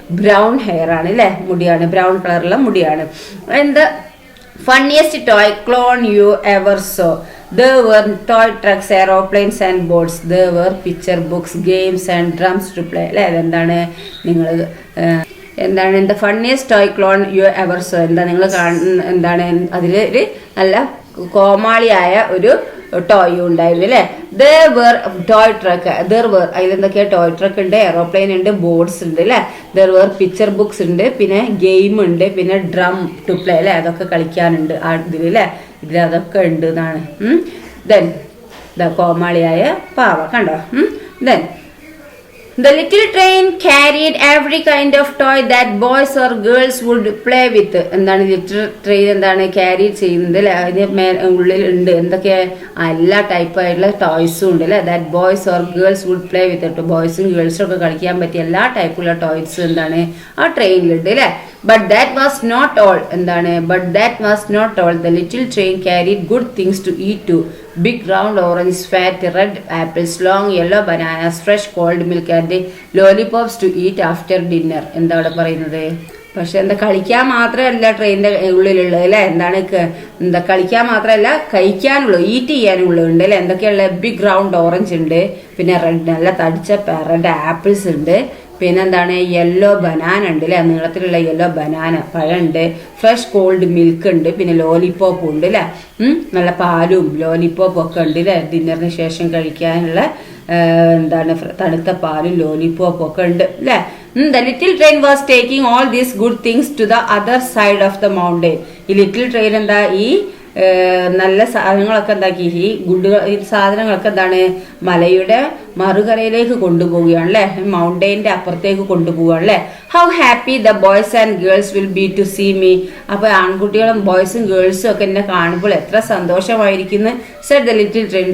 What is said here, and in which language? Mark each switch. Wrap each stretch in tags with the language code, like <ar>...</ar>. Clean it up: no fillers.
<ml>Brown hair ആണ് അല്ലെ, മുടിയാണ്, ബ്രൗൺ കളറുള്ള മുടിയാണ്. എന്താ</ml> <en>Funniest toy clown you ever saw? There were toy trucks, aeroplanes and boats. There were picture books, games and drums to play.</en> <ml>അല്ലേ, അതെന്താണ്? നിങ്ങൾ എന്താണ്? എന്താ</ml> <en>Funniest toy clown you ever saw?</en> <ml>എന്താ നിങ്ങൾ എന്താണ്? അതിലൊരു നല്ല കോമാളിയായ ഒരു ടോയ് ഉണ്ടായിരുന്നു അല്ലേ.</ml> <en>There were toy truck. There were</en> <ml>അതിലെന്തൊക്കെയാ? Toy truck ഉണ്ട്, എയറോപ്ലെയിൻ ഉണ്ട്, ബോർഡ്സ് ഉണ്ട് അല്ലേ.</ml> <en>There were picture books</en> <ml>ഉണ്ട്, പിന്നെ ഗെയിം ഉണ്ട്, പിന്നെ ഡ്രം ടു പ്ലേ അല്ലേ, അതൊക്കെ കളിക്കാനുണ്ട് ആ ഇതിൽ അല്ലേ. ഇതിലതൊക്കെ ഉണ്ട് എന്നാണ്. ദെൻ കോമാളിയായ പാവ കണ്ടോ.</ml> <en>Then the little train carried every kind of toy that boys or girls would play with.</en> <ml>എന്താണ് ലിറ്റിൽ ട്രെയിൻ എന്താണ്? ക്യാരി ചെയ്യുന്നത് അല്ലേ. അതിന് ഉള്ളിൽ ഉണ്ട് എന്തൊക്കെ? എല്ലാ ടൈപ്പായിട്ടുള്ള ടോയ്സും ഉണ്ട് അല്ലേ.</ml> <en>That boys or girls would play with.</en> <ml>ബോയ്സും ഗേൾസും ഒക്കെ കളിക്കാൻ പറ്റിയ എല്ലാ ടൈപ്പുള്ള ടോയ്സ് എന്താണ്? ആ ട്രെയിനിലുണ്ട് അല്ലേ.</ml> <en>But that was not all. എന്താണ് but that was not all. The little train carried good things to eat too. Big round orange, fat red apples, long yellow bananas, fresh cold milk and lollipops to eat after dinner.</en> <ml>എന്താ അവിടെ പറയുന്നത്? പക്ഷെ എന്താ കളിക്കാൻ മാത്രമല്ല ട്രെയിനിന്റെ ഉള്ളിലുള്ളത് അല്ലെ. എന്താണ് എന്താ കളിക്കാൻ മാത്രമല്ല കഴിക്കാനുള്ളൂ, ഈറ്റ് ചെയ്യാനുള്ളൂ ഉണ്ട് അല്ലെ. എന്തൊക്കെയുള്ള ബിഗ് റൗണ്ട് ഓറഞ്ച് ഉണ്ട്, പിന്നെ റെഡ് നല്ല തടിച്ച റെഡ് ആപ്പിൾസ് ഉണ്ട്, പിന്നെ എന്താണ് യെല്ലോ ബനാന ഉണ്ട് അല്ലെ, നീളത്തിലുള്ള yellow banana പഴമുണ്ട്, fresh called milk ഉണ്ട്, പിന്നെ ലോലിപോപ്പ് ഉണ്ട് അല്ലെ. നല്ല പാലും ലോലിപോപ്പും ഒക്കെ ഉണ്ട് അല്ലെ. ഡിന്നറിന് ശേഷം കഴിക്കാനുള്ള എന്താണ് തണുത്ത പാലും ലോലിപോപ്പും ഒക്കെ ഉണ്ട് അല്ലെ.</ml> <en>The little train was taking all these good things to the other side of the mountain.</en> <ml>ഈ ലിറ്റിൽ ട്രെയിൻ എന്താ ഈ നല്ല സാധനങ്ങളൊക്കെ എന്താക്കി, ഈ സാധനങ്ങളൊക്കെ എന്താണ് മലയുടെ മറുകരയിലേക്ക് കൊണ്ടുപോവുകയാണ് അല്ലെ, മൗണ്ടൈൻ്റെ അപ്പുറത്തേക്ക് കൊണ്ടുപോവുകയാണ് അല്ലെ.</ml> <en>How happy the boys and girls will be to see me.</en> <ml>അപ്പൊ ആൺകുട്ടികളും ബോയ്സും ഗേൾസും ഒക്കെ എന്നെ കാണുമ്പോൾ എത്ര സന്തോഷമായിരിക്കുന്നു.</ml> <en>Said the little train.</en>